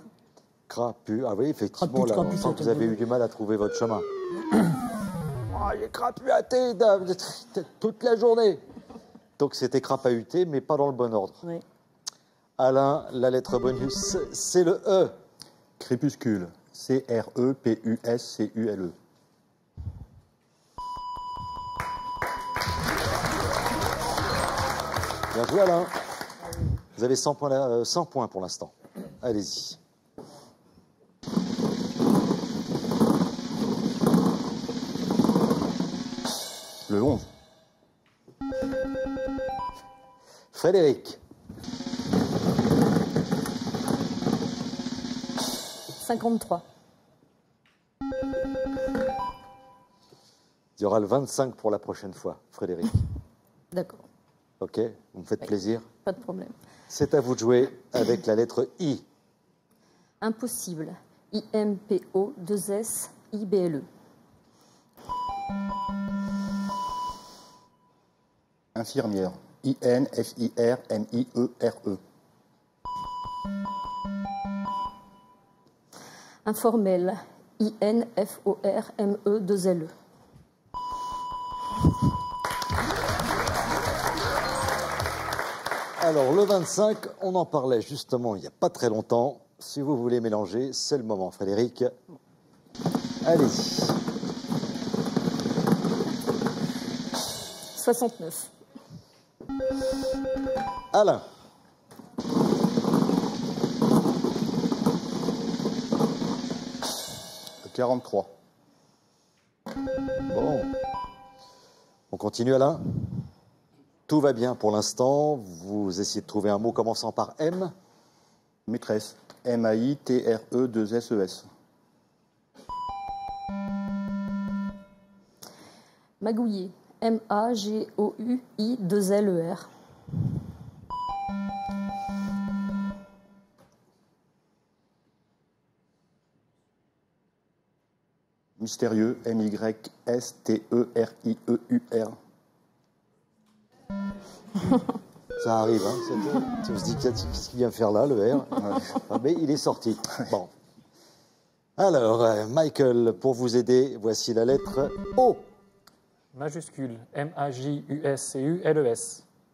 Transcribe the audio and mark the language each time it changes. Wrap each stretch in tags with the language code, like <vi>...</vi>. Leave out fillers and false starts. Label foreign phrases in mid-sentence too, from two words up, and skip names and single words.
<fr>Crapu. Ah oui, effectivement, là, on sent que vous avez eu du mal à trouver votre chemin. Ah, j'ai crapuaté toute la journée. Donc c'était crapahuté, mais pas dans le bon ordre. Oui. Alain, la lettre bonus, c'est le E. Crépuscule. C-R-E-P-U-S-C-U-L-E. Bien joué, Alain. Vous avez 100 points pour l'instant. Allez-y. Le 11. Frédéric. 53. Il y aura le 25 pour la prochaine fois, Frédéric. D'accord. Ok, vous me faites plaisir. Pas de problème. C'est à vous de jouer avec la lettre I. Impossible. I-M-P-O-2-S-I-B-L-E. Infirmière. I-N-F-I-R-M-I-E-R-E. Informel. I-N-F-O-R-M-E-2-L-E. Alors, le 25, on en parlait justement il n'y a pas très longtemps. Si vous voulez mélanger, c'est le moment, Frédéric. Allez-y. 69. Alain. Le 43. Bon. On continue, Alain. Tout va bien pour l'instant. Vous essayez de trouver un mot commençant par M. Maîtresse. M-A-I-T-R-E-2-S-E-S. Magouiller. M-A-G-O-U-I-2-L-E-R. Mystérieux. M-Y-S-T-E-R-I-E-U-R. Ça arrive, hein. On se dit, qu'est-ce qu'il vient faire là, le R? Ah, mais il est sorti. Bon. Alors, Michael, pour vous aider, voici la lettre O. Majuscule, M-A-J-U-S-C-U-L-E-S.</fr>